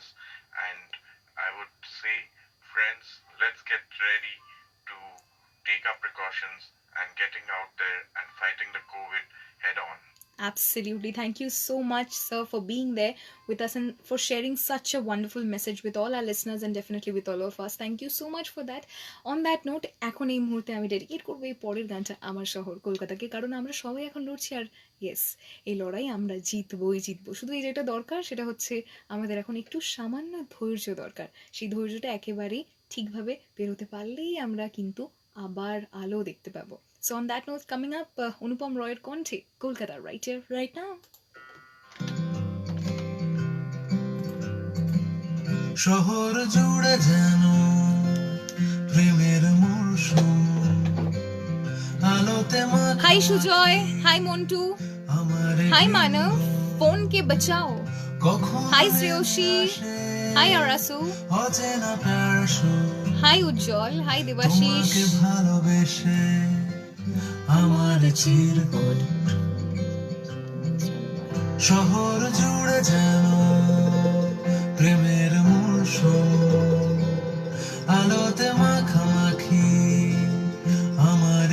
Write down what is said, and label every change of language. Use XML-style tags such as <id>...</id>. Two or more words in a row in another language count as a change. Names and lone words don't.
<en>And I would say, friends, let's get ready to take our precautions and getting out there and fighting the COVID head on. Absolutely. Thank you so much, sir, for being there with us and for sharing such a wonderful message with all our listeners and definitely with all of us. Thank you so much for that. On that note,</en> <bn>এখন এই মুহূর্তে আমি ডেডিকেট করবো এই পরের গানটা আমার শহর কলকাতাকে, কারণ আমরা সবাই এখন লড়ছি আর ইয়েস, এই লড়াই আমরা জিতবই জিতবো। শুধু এই যেটা দরকার সেটা হচ্ছে আমাদের এখন একটু সামান্য ধৈর্য দরকার। সেই ধৈর্যটা একেবারেই ঠিকভাবে বেরোতে পারলেই আমরা কিন্তু আবার আলো দেখতে পাবো।</bn> <en>So on that note, coming up, Anupam Roy Conte, Kolkata, right here, right now.</en> <bn>শহর জুড়ে যেন প্রেমের মরশুম আলোতে মাখা</bn> <en>Hi Shujoy, hi Montu,</en> <bn>আমার</bn> <en>hi Manav, phone ke bachao.</en> <bn>কখন</bn> <en>Hi Sreyoshi, hi Arasu,</en> <bn>অচেনা প্যারাশুট</bn> <en>hi Ujjwal, hi</en> <bn>তোমাকে</bn> <en>Devashish.</en> <bn>ভালোবেসে আমার চিরকুট শহর জুড়ে যেন প্রেমের মরশুম আলোতে মাখামাখি আমার</bn>